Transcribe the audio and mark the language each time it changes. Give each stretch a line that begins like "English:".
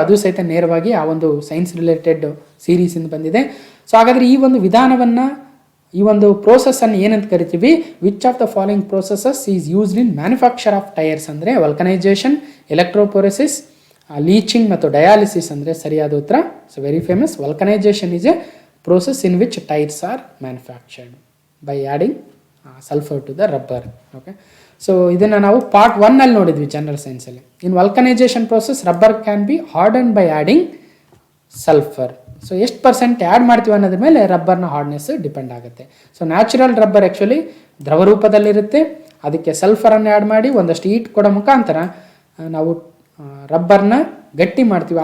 Kannada: ಅದು ಸಹಿತ ನೇರವಾಗಿ ಆ ಒಂದು ಸೈನ್ಸ್ ರಿಲೇಟೆಡ್ ಸೀರೀಸಿಂದ ಬಂದಿದೆ. ಸೊ ಹಾಗಾದರೆ ಈ ಒಂದು ವಿಧಾನವನ್ನು, ಈ ಒಂದು ಪ್ರೋಸೆಸ್ಸನ್ನು ಏನಂತ ಕರಿತೀವಿ?
English: Which of the following processes is used in manufacture of tyres?
Kannada: ಅಂದರೆ ವಲ್ಕನೈಜೇಷನ್, ಎಲೆಕ್ಟ್ರೋಪೊರೆಸಿಸ್, ಲೀಚಿಂಗ್ ಮತ್ತು ಡಯಾಲಿಸಿಸ್ ಅಂದರೆ ಸರಿಯಾದ ಉತ್ತರ. So very famous.
English: Vulcanisation is a process in which tires are manufactured by adding sulfur to the rubber.
Kannada: Okay, so ಇದನ್ನು ನಾವು part 1 ಅಲ್ಲಿ ನೋಡಿದ್ವಿ general ಸೈನ್ಸಲ್ಲಿ.
English: In vulcanisation process rubber can be harden by adding sulphur.
Kannada: So ಎಷ್ಟು percent add ಮಾಡ್ತೀವಿ ಅನ್ನೋದ್ರ ಮೇಲೆ ರಬ್ಬರ್ನ hardness depend ಆಗುತ್ತೆ. ಸೊ ನ್ಯಾಚುರಲ್ ರಬ್ಬರ್ ಆ್ಯಕ್ಚುಲಿ ದ್ರವ ರೂಪದಲ್ಲಿರುತ್ತೆ, ಅದಕ್ಕೆ ಸಲ್ಫರನ್ನು ಆ್ಯಡ್ ಮಾಡಿ ಒಂದಷ್ಟು ಹೀಟ್ ಕೊಡೋ ಮುಖಾಂತರ ನಾವು ರಬ್ಬರ್ನ ಗಟ್ಟಿ ಮಾಡ್ತೀವಿ.